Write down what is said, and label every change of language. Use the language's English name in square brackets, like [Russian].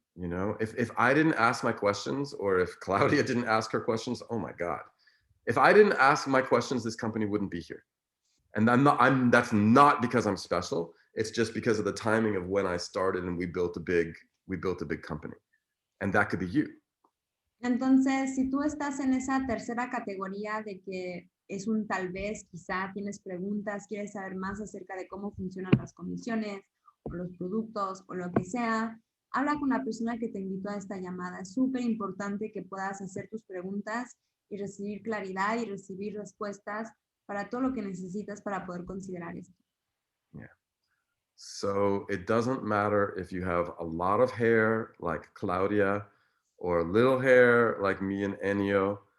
[English] You know, if I didn't ask my questions, or if Claudia didn't ask her questions, oh my God. If I didn't ask my questions, this company wouldn't be here. And that's not because I'm special. It's just because of the timing of when I started and we built a big company. And that could be you. [Spanish] Entonces, si tú estás en esa tercera categoría de que es un tal vez, quizá tienes preguntas, quieres saber más acerca de cómo funcionan las comisiones o los productos o lo que sea, habla con la persona que te invitó a esta llamada. Es súper importante que puedas hacer tus preguntas y recibir claridad y recibir respuestas para todo lo que necesitas para poder considerar esto. [English] Yeah. So it doesn't matter if you have a lot of hair like Claudia or little hair like me and Ennio.